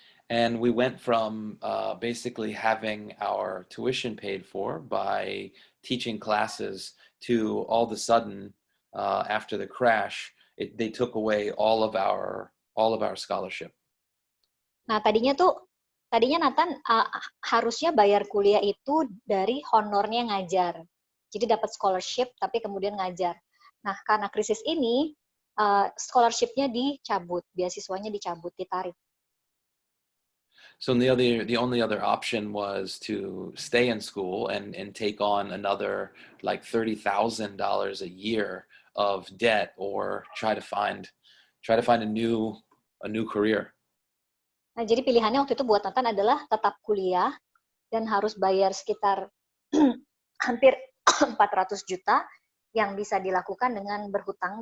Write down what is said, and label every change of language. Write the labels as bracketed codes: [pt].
[en] And we went from basically having our tuition paid for by teaching classes to all of a sudden, after the crash, they took away all of our scholarship. [id] Nah, tadinya Nathan harusnya bayar kuliah itu dari honornya ngajar. Jadi dapat scholarship tapi kemudian ngajar. Nah, karena krisis ini scholarship-nya dicabut, beasiswanya dicabut, ditarik. [en] So the only other option was to stay in school and take on another like $30,000 a year of debt, or try to find a new career. [id] Nah, jadi pilihannya waktu itu buat Nathan adalah tetap kuliah dan harus bayar sekitar hampir 400 juta yang bisa dilakukan dengan berhutang.